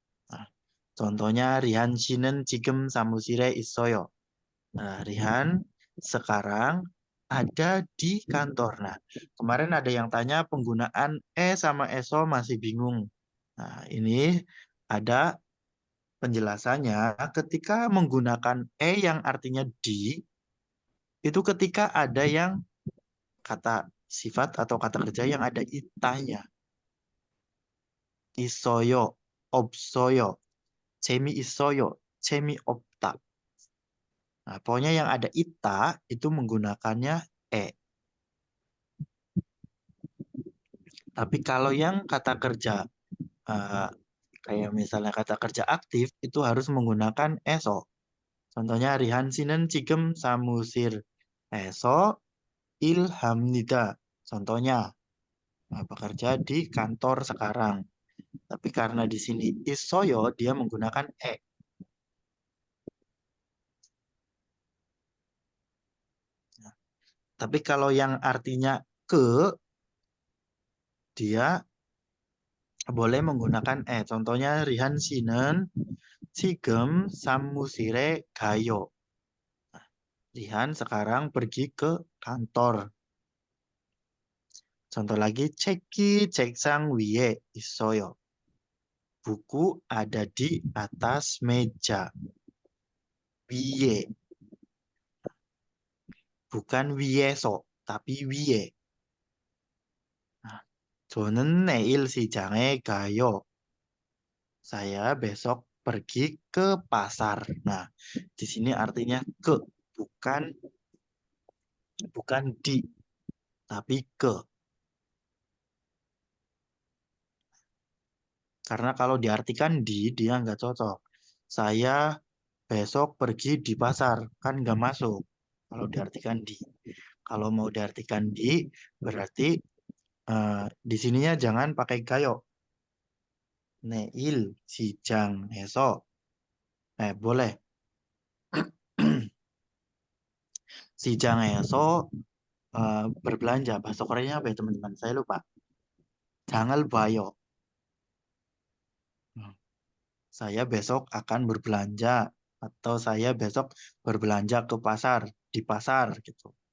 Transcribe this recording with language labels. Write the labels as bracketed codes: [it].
[id] Nah, contohnya [ko] Rihan 씨는 지금 사무실에 있어요. [id] Nah, Rihan sekarang ada di kantor. Nah, kemarin ada yang tanya penggunaan sama eso masih bingung. Nah, ini ada penjelasannya. Ketika menggunakan yang artinya di, itu ketika ada yang kata sifat atau kata kerja yang ada itanya. Isoyo, opsoyo, 재미있어요, 재미없다. Nah, pokoknya yang ada ita itu menggunakannya Tapi kalau yang kata kerja kayak misalnya kata kerja aktif itu harus menggunakan eso. Contohnya [ko] Rihan 씨는 지금 사무실에서 일합니다. [id] Contohnya bekerja di kantor sekarang. Tapi karena di sini isoyo dia menggunakan Tapi kalau yang artinya ke dia boleh menggunakan Contohnya Rihan [ko] 씨는 지금 사무실에 가요. [id] Rihan sekarang pergi ke kantor. Contoh lagi, [ko] 책이 책상 위에 있어요. [id] Buku ada di atas meja. 위에. Bukan 위에서, tapi 위에. [ko] Nah, 저는 내일 시장에 가요. [id] Saya besok pergi ke pasar. Nah, di sini artinya ke, bukan di, tapi ke. Karena kalau diartikan di, dia nggak cocok. Saya besok pergi di pasar, kan nggak masuk. Kalau diartikan di. Kalau mau diartikan di, berarti di sininya jangan pakai gayo. [ko] 내일 시장에서 boleh. [id] 시장에서 berbelanja. Bahasa Koreanya apa ya teman-teman? Saya lupa. [ko] 장을 봐요. [id] Saya besok akan berbelanja atau saya besok berbelanja ke pasar, di pasar gitu.